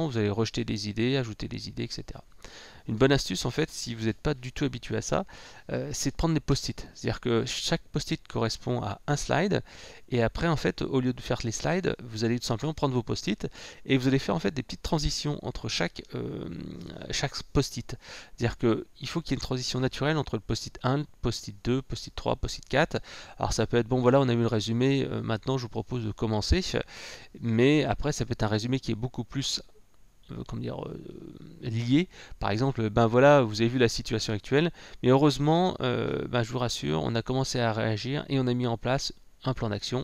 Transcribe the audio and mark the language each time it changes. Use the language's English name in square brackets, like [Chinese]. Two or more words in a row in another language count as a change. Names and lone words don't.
[French] Vous allez rejeter des idées, ajouter des idées, etc. Une bonne astuce en fait, si vous n'êtes pas du tout habitué à ça, c'est de prendre des post-it. C'est-à-dire que chaque post-it correspond à un slide et après en fait, au lieu de faire les slides, vous allez tout simplement prendre vos post-it et vous allez faire en fait des petites transitions entre chaque post-it. C'est-à-dire qu'il faut qu'il y ait une transition naturelle entre le post-it 1, post-it 2, post-it 3, post-it 4. Alors ça peut être bon voilà, on a eu le résumé, maintenant je vous propose de commencer, mais après ça peut être un résumé qui est beaucoup plus liés. Par exemple, ben voilà, vous avez vu la situation actuelle, mais heureusement, je vous rassure, on a commencé à réagir et on a mis en place un plan d'action.